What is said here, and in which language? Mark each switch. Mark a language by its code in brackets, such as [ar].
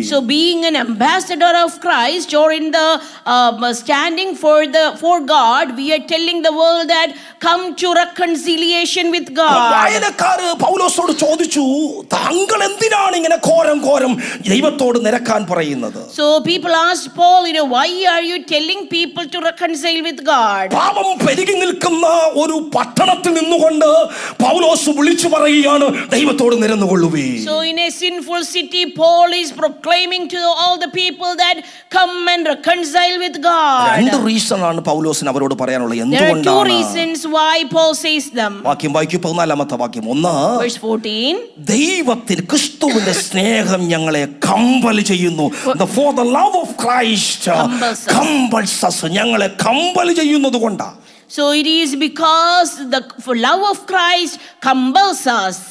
[en] So being an ambassador of Christ, or in the standing for God, we are telling the world that come to reconciliation with God. [ml] വായനക്കാര് പൗലോസോട് ചോദിച്ചു, താങ്കൾ എന്തിനാണ് ഇങ്ങനെ ഘോരം ദൈവത്തോട് നിരക്കാൻ പറയുന്നത്? [en] So people asked Paul, why are you telling people to reconcile with God? [ml] പാപം പെരുകി നിൽക്കുന്ന ഒരു പട്ടണത്തിൽ നിന്നുകൊണ്ട് പൗലോസ് വിളിച്ചു പറയുകയാണ്, ദൈവത്തോട് നിരന്നുകൊള്ളുവീ. [en] So in a sinful city, Paul is proclaiming to all the people that come and reconcile with God. [ml] രണ്ട് റീസൺ ആണ് പൗലോസിന് അവരോട് പറയാനുള്ളത്. [en] There are 2 reasons why Paul says them. [ml] വാക്യം വായിക്കൂ, 14-ാമത്തെ വാക്യം. 1, [en] verse 14. [ml] ദൈവത്തിൽ ക്രിസ്തുവിന്റെ സ്നേഹം ഞങ്ങളെ കമ്പൽ ചെയ്യുന്നു. [en] For the love of Christ compels us. [ml] ഞങ്ങളെ കമ്പൽ ചെയ്യുന്നത് കൊണ്ടാ. [en] So it is because the love of Christ compels us.